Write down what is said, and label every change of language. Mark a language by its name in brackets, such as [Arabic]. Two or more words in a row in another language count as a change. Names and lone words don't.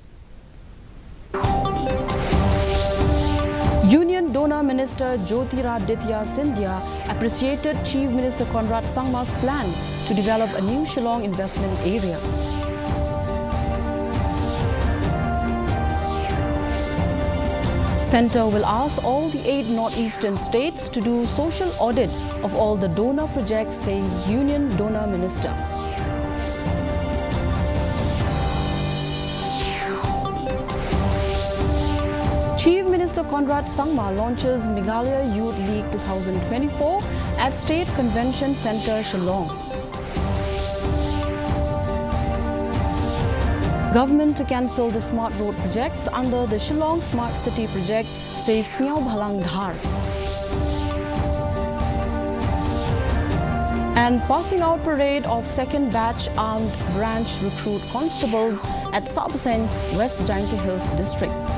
[English] Union Donor Minister Jyotiraditya Scindia appreciated Chief Minister Conrad Sangma's plan to develop a new Shillong investment area. Centre will ask all the 8 northeastern states to do social audit of all the donor projects, says Union Donor Minister. Chief Minister Conrad Sangma launches Megalia Youth League 2024 at State Convention Centre, Shillong. Government to cancel the smart road projects under the Shillong Smart City project, says Nyaw Bhalang Dhar. And passing out parade of second batch armed branch recruit constables at Sabaseng, West Jainti Hills district.